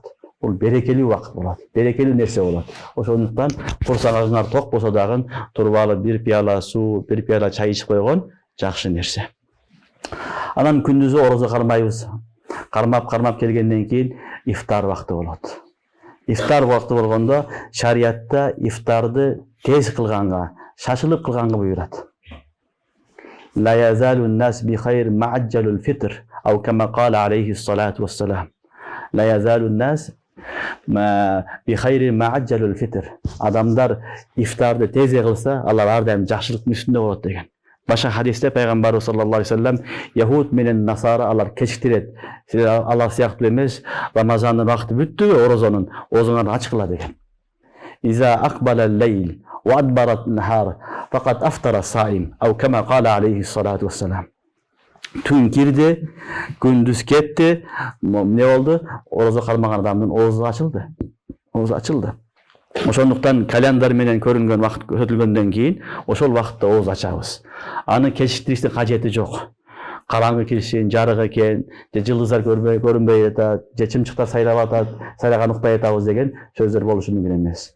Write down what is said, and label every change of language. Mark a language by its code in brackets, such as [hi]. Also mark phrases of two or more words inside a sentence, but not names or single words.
[ky] Бул берекелүү вакыт болот, берекелүү нерсе болот. Ошондуктан курсагыңар ток болсо дагы туруп алып бир пияла суу, бир пияла чай ичип койгон жакшы нерсе. Анан күндүзү орозо кармайбыз. Кармап келгенден кийин ифтар вакыты болот. Ифтар вакыты болгондо шариатта ифтарды тез кылганга, шашылып кылганга буйрат. [ar] لا يزال الناس بخير ما عجلوا الفطر أو كما قال عليه الصلاة والسلام. لا يزال الناس بخير ما عجلوا الفطر. [ky] Адамлар ифтарды тез кылса Аллах ар дайым жакшылыктын үстүндө болот деген. Башка хадисте пайгамбарыбыз [ar] صلى الله عليه وسلم [ky] Яхуд менен Насара алар кечиктирет. Алар сыяктуу эмес, Рамазандын вакыты бүттү, орозонун оозуңарды ачкыла деген. [ar] إذا أقبل الليل وأدبر النهار فقد أفطر الصائم أو كما قال عليه الصلاة والسلام. [ky] Түн кирди, күндүз кетти, эмне болду? Орозо кармаган адамдын оозу ачылды. Оозу ачылды. Ошондуктан календар менен көрүнгөн вакыт өтүлгөндөн кийин ошол вакытта ооз ачабыз. Аны кечиктириштин кажети жок. Караңгы киришин, жарык экен, же жылдыздар көрүнбөй атат, же чымчыктар сайрап атат, сайраган укпай атабыз деген сөздөр болушу мүмкүн эмес.